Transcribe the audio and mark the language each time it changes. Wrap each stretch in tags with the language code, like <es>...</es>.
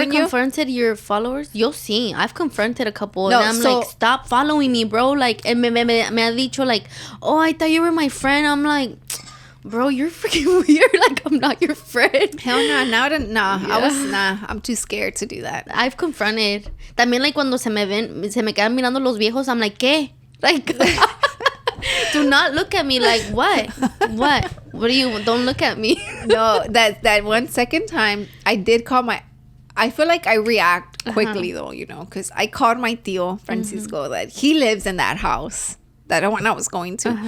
<en>You've never confronted your followers?</en> <es>Yo sí,</es> <en>I've confronted a couple, and I'm like, stop following me, bro. Like,</en> <es>me ha dicho,</es> <en>like, oh, I thought you were my friend. I'm like, bro, you're freaking weird. Like, I'm not your friend. Hell no, I'm too scared to do that. I've confronted.</en> <es>También, like, cuando se me quedan mirando los viejos, I'm like, ¿qué?</es> <en>Like, do not look at me. Like, what? What do you, don't look at me. No, that one second time, I did call I feel like I react quickly though, you know, because I called my tío, Francisco, that he lives in that house, that one I was going to.</en>